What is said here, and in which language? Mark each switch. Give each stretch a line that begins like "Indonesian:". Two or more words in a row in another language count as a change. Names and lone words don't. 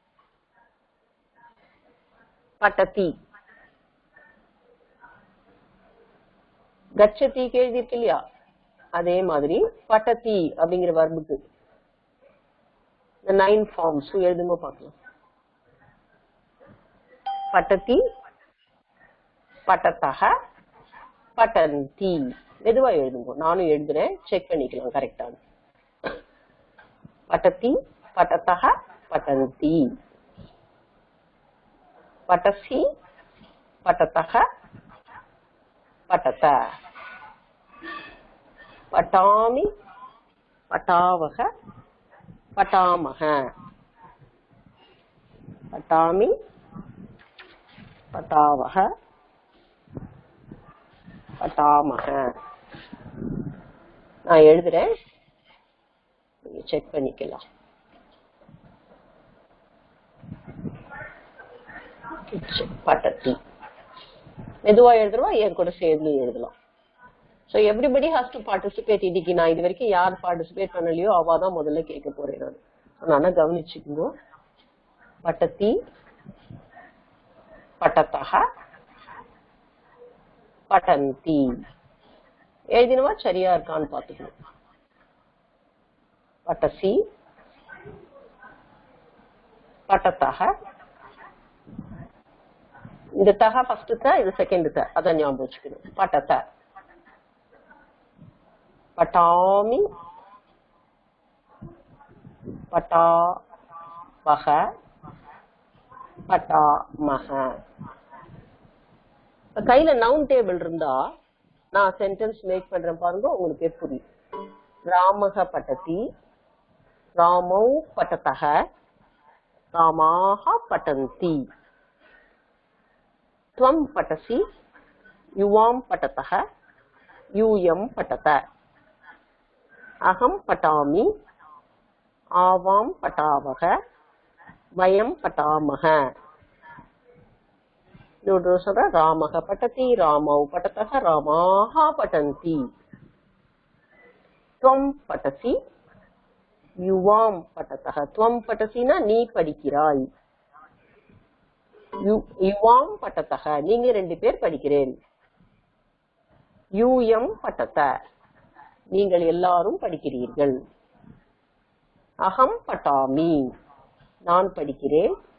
Tamil: பட்டதி, கச்சதிக்கு எழுதிருக்கு இல்லையா, அதே மாதிரி பட்டதி அப்படிங்கிற வர்புக்கு இந்த 9 ஃபார்ம்ஸ் எழுதுங்க பாக்கலாம்.
Sanskrit: पठति, पठतः, पठन्ति.
Tamil: மெதுவா எழுதுங்க, நானும் எழுதுறேன், செக் பண்ணிக்கலாம் கரெக்டான.
Sanskrit: पठति पठतः पठन्ति पठसि पठतः पठत पठामि पठावः पठामः पठामि पठावः पठामः
Tamil: நான் எழுதுறேன் நீங்க செக் பண்ணிக்கலாம் பட்டத்தி மெதுவா எழுதுறோம் என் கூட சேர்ந்து எழுதலாம்
English: So everybody has to participate.
Tamil: இன்னைக்கு நான் இது வரைக்கும் யார் பார்ட்டிசிபேட் பண்ணலையோ அவ தான் முதல்ல கேட்க போறேன் நான் கவனிச்சுக்கோ
Sanskrit: पठति पठतः पठन्ति
Tamil: எழுதினவா சரியா இருக்கான்னு பாத்துக்கணும் பட்டசி பட்டத்தஹ இந்த தஹ ஃபர்ஸ்ட் த இது செகண்ட் த அத ஞாபகம் வச்சுக்கணும்
Sanskrit: पठत पठामि पठावः
Tamil: पठामः கையில
English: noun table
Tamil: இருந்தா நான்
English: sentence make
Tamil: பண்றேன் பாருங்க உங்களுக்கு புரியும்
Sanskrit: रामः पठति रामौ पठतः रामाः पठन्ति त्वं पठसि युवां पठतः यूयं पठत अहम पठामि आवां पठावः वयं पठामः रामः पठति रामौ पठतः रामाः पठन्ति त्वं पठसि युवां पठतः त्वं पठसि ना
Tamil: நீ படிக்கிறாய்
Sanskrit: युवां पठतः
Tamil: நீங்க ரெண்டு பேர் படிக்கிறேன்
Sanskrit: यूयं पठत
Tamil: நீங்கள் எல்லாரும் படிக்கிறீர்கள்
Sanskrit: अहं पठामि
Tamil: நான் படிக்கிறேன்